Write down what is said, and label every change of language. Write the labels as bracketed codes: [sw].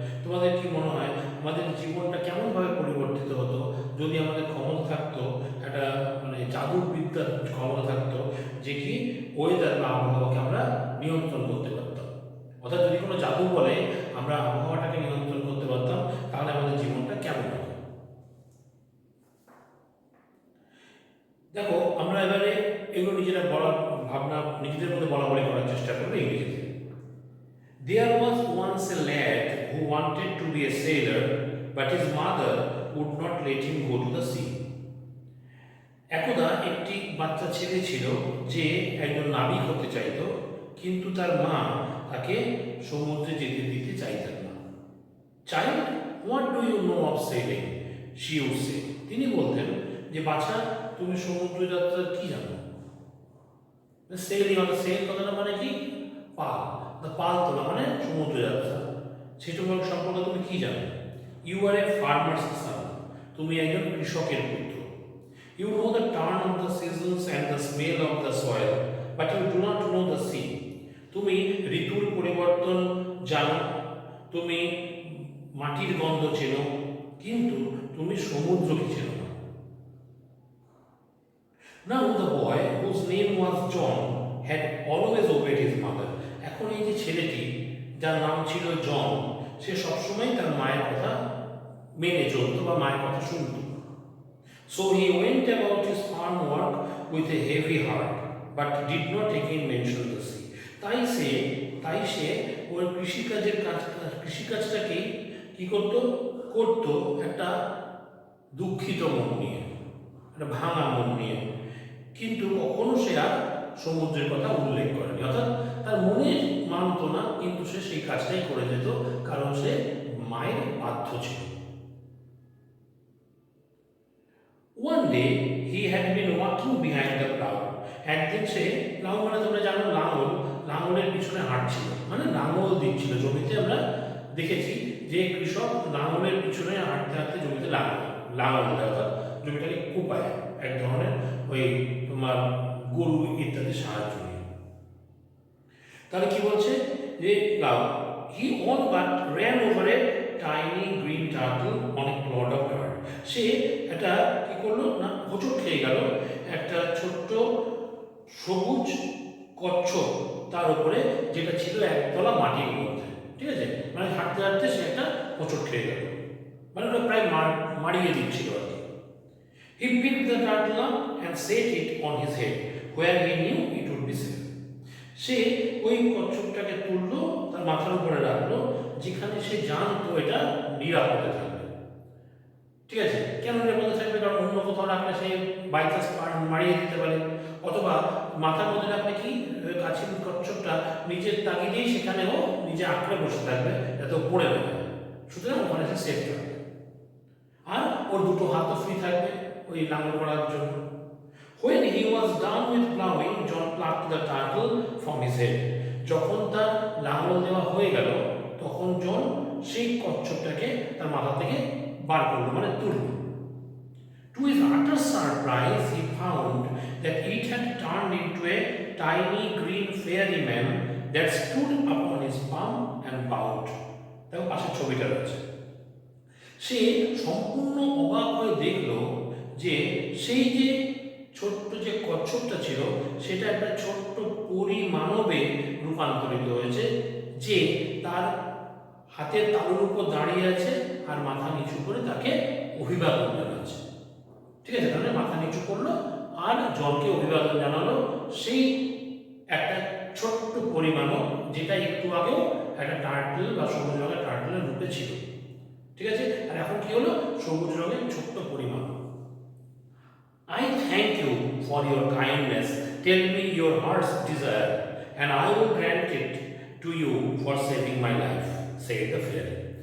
[bn] তোমাদের কি মনে হয় আমাদের জীবনটা কেমনভাবে পরিবর্তিত হতো যদি আমাদের ক্ষমতা থাকতো, একটা মানে জাদুর বিদ্যার ক্ষমতা থাকতো যে কি ওয়েদার বা আবহাওয়াকে আমরা নিয়ন্ত্রণ করতে পারতাম? অর্থাৎ যদি কোনো জাদু বলে আমরা আবহাওয়াটাকে নিয়ন্ত্রণ করতে পারতাম, তাহলে আমাদের জীবনটা কেমন হতো? দেখো আমরা এবারে এগুলো নিজেরা বলার ভাবনা নিজেদের মধ্যে বলা বলি করার চেষ্টা করবো ইংরেজিতে। [en] There was once a lad who wanted to be a sailor, but his mother would not let him go to the sea. [bn] একদা একটি বাচ্চা ছেলে ছিল যে একজন নাবিক হতে চাইতো, কিন্তু তার মা তাকে সমুদ্রে যেতে দিতে চাইতেন না। [en] Child, what do you know of sailing? She would say. [bn] তিনি বলতেন যে বাচ্চা তুমি সমুদ্র যাত্রার কি জানো? সেলিং অর্থাৎ সেল কথাটা মানে কি? পাল, পাল তোলা মানে সমুদ্র যাত্রা, সেটা সম্পর্কে তুমি কি জানো? [en] you are a farmer's son, [bn] তুমি একজন কৃষকের পুত্র। [en] You know the turn of the seasons and the smell of the soil, but you do not know the sea. [bn] তুমি ঋতুর পরিবর্তন জানো, তুমি মাটির গন্ধ চেনো, কিন্তু তুমি সমুদ্রকে চেনো না। [en] Now the boy whose name was John had always obeyed his mother. [bn] এখন এই যে ছেলেটি যার নাম ছিল জন, সে সবসময় তার মায়ের কথা মেনে চলত বা মায়ের কথা শুনত। [en] So he went about his farm work with a heavy heart, but did not again mention the sea. [bn] তাই সে ওর কৃষিকাজটাকে কি করত একটা দুঃখিত মন নিয়ে, একটা ভাঙা মন নিয়ে, কিন্তু কখনো সে আর সমুদ্রের কথা উল্লেখ করেনি। অর্থাৎ তার মনে মানত না, কিন্তু সে সেই কাজটাই করে যেত কারণ সে মায়ের বাধ্য ছিল। [en] One day he had been walking behind the plow. [bn] একদিন সে প্লাউ মানে তোমরা জানো লাঙলের পিছনে হাঁটছিল, মানে লাঙল দিচ্ছিল জমিতে। আমরা দেখেছি যে কৃষক লাঙলের পিছনে হাঁটতে হাঁটতে জমিতে লাঙল দেয়, অর্থাৎ জমিটাকে কোপায় এক ধরনের ওই তোমার গরু ইত্যাদি সাহায্য নিয়ে। তাহলে কি বলছে যে [en] He all but ran over a tiny green turtle on a plot of dirt. [bn] সে একটা কি করলো না, হোঁচট খেয়ে গেল একটা ছোট্ট সবুজ কচ্ছপ তার উপরে, যেটা ছিল একতলা মাটির মধ্যে। ঠিক আছে, মানে হাঁটতে হাঁটতে সে একটা হোঁচট খেয়ে গেল, মানে ওটা প্রায় মারিয়ে দিচ্ছিল আর কি। [en] He picked the turtle up and set it on his head, where he knew it would be be safe. [bn] সে ওই কচ্ছপটাকে তুললো, তার মাথার উপরে রাখলো, যেখানে সে জানতো এটা নিরাপদে থাকবে। ঠিক আছে, কেন নিরাপদে থাকবে? কারণ অন্য কোথাও রাখলে সে বাই চান্স মারিয়ে দিতে পারে, অথবা মাথার মধ্যে রাখলে কি কাছের কচ্ছপটা নিজের তাগিদেই সেখানেও নিজে আঁকড়ে বসে থাকবে, যাতে ও পড়ে না যায়। সুতরাং ওখানে সে সেফ থাকবে। আর ওর দুটো হাতও ফ্রি থাকবে ওই লাঙল করার জন্য। [en] When he was done with plowing, John plucked the turtle from his head. [bn] যখন তার লাঙল দেওয়া হয়ে গেল, তখন জন সেই কচ্ছপটাকে তার মাথা থেকে বার করলো, মানে তুলল। [en] To his utter surprise, he found that it had turned into a tiny green fairy man that stood upon his palm and bowed. [bn] দেখো পাশে ছবিটা রয়েছে। সে সম্পূর্ণ অবাক হয়ে দেখল যে সেই যে ছোট্ট যে কচ্ছপটা ছিল সেটা একটা ছোট্ট পরিমানবে রূপান্তরিত হয়েছে, যে তার হাতের তালুর উপর দাঁড়িয়ে আছে আর মাথা নিচু করে তাকে অভিবাদন জানাচ্ছে। ঠিক আছে, তাহলে মাথা নিচু করলো আর জনকে অভিবাদন জানালো সেই একটা ছোট্ট পরিমাণও, যেটা একটু আগেও একটা টার্টল বা সবুজ রঙের টার্টলের রূপে ছিল। ঠিক আছে, আর এখন কি হলো? সবুজ রঙের ছোট্ট পরিমাণ। [en] I thank you for your kindness. Tell me your heart's desire, and I will grant it to you for saving my life, said the fairy.